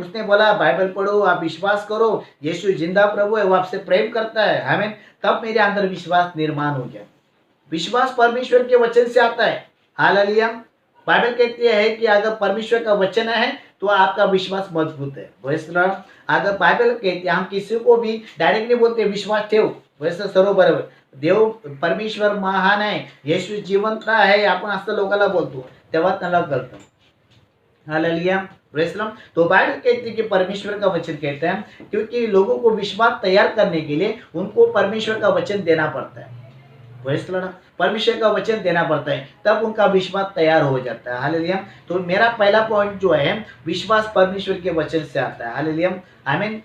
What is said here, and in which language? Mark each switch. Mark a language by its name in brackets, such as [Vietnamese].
[Hindi] उसने बोला बाइबल पढ़ो, आप विश्वास करो, यीशु जिंदा प्रभु है, वो आपसे प्रेम करता है। आमीन। तब मेरे अंदर विश्वास निर्माण हो गया। विश्वास परमेश्वर के वचन से आता है। हालेलुया। बाइबल कहती है कि अगर परमेश्वर का वचन है तो आपका विश्वास मजबूत है। वैसे अगर बाइबल कहती है, हम किसी को भी डायरेक्ट नहीं बोलते [Marathi] विश्वास ठेव, वैसे सरोबर देव परमेश्वर महान आहे, येशू जिवंत आहे, आपण असं लोकांना बोलतो, तेव्हा त्यांना कळतं। [Hindi] Hallelujah, [English] Praise the lord. [Hindi] तो बाइबल कहती है कि परमेश्वर का वचन कहता है, क्योंकि लोगों को विश्वास तैयार करने के लिए उनको परमेश्वर का वचन देना पड़ता है। Praise the Lord. परमेश्वर का वचन देना पड़ता है, तब उनका विश्वास तैयार हो जाता है। हालेलुया। तो मेरा पहला पॉइंट जो है, विश्वास परमेश्वर के वचन से आता है। हालेलुया, आमीन।